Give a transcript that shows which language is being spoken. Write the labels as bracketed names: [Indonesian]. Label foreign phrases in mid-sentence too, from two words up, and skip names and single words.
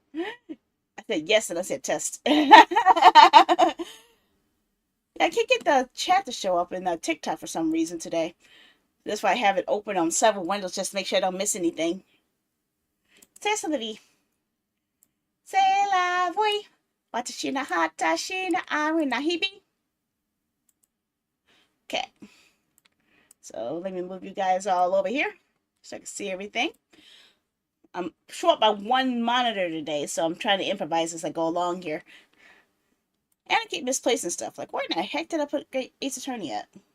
[English] I said yes and I said test. I can't get the chat to show up in the TikTok for some reason today. That's why I have it open on several windows just to make sure I don't miss anything. Say something. Say la voi. Watashi na hatashi na aru na hibi. Okay. So let me move you guys all over here so I can see everything. I'm short by one monitor today, so I'm trying to improvise as I go along here. And I keep misplacing stuff. Like, where in the heck did I put Great Ace Attorney at?